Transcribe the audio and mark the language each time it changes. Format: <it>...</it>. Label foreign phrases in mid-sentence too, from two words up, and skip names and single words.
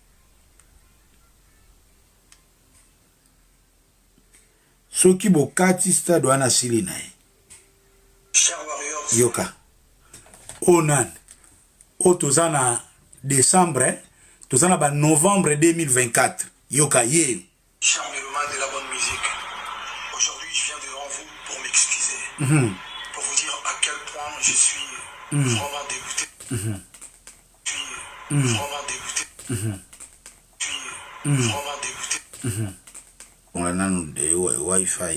<ln>soki bokati stade wana asili na yoka onan o tozana décembre tozana ba novembre 2024 yoka ye</ln> <fr>charmement de la bonne musique. Aujourd'hui je viens devant vous pour m'excuser, pour vous dire à quel point je suis vraiment dégoûté. Je suis vraiment dégoûté. Je suis vraiment dégoûté. On a de Wi-Fi.</fr>